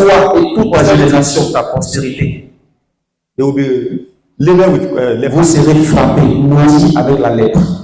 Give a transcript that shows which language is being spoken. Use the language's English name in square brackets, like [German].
[French] toi et toute ta génération, ta postérité, [English] they will be laden with leprosy. [French] vous serez frappés, maudits avec la lèpre.